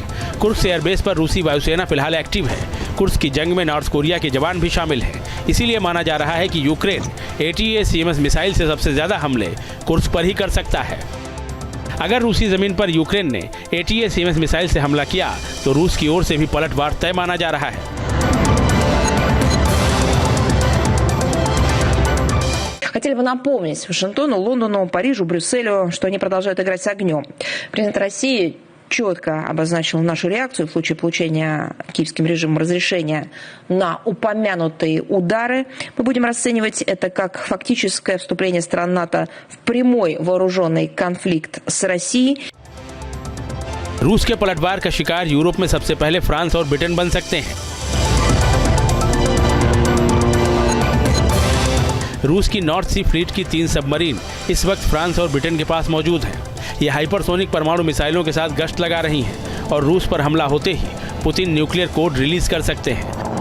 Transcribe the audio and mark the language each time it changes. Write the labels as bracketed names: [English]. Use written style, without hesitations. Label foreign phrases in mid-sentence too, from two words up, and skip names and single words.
[Hindi] कुर्स्क एयरबेस पर रूसी वायुसेना फिलहाल एक्टिव है। कुर्स्क की जंग में नॉर्थ कोरिया के जवान भी शामिल हैं। इसीलिए माना जा रहा है कि यूक्रेन ATACMS मिसाइल से सबसे ज़्यादा हमले कुर्स्क पर ही कर सकता है। अगर रूसी ज़मीन पर यूक्रेन ने ATACMS मिसाइल से हमला किया तो रूस की ओर से भी पलटवार तय माना जा रहा है। [Russian] Хотели бы напомнить Вашингтону, Лондону, Парижу, Брюсселю, что они продолжают играть с огнем. Президент России четко обозначил нашу реакцию в случае получения киевским режимом разрешения на упомянутые удары. Мы будем расценивать это как фактическое вступление стран НАТО в прямой вооруженный конфликт с Россией. [Hindi] रूस के पलटवार का शिकार यूरोप में सबसे पहले फ्रांस और ब्रिटेन बन सकते हैं। रूस की नॉर्थ सी फ्लीट की 3 सबमरीन इस वक्त फ्रांस और ब्रिटेन के पास मौजूद हैं। ये हाइपरसोनिक परमाणु मिसाइलों के साथ गश्त लगा रही हैं और रूस पर हमला होते ही पुतिन [English] nuclear code [Hindi] रिलीज कर सकते हैं।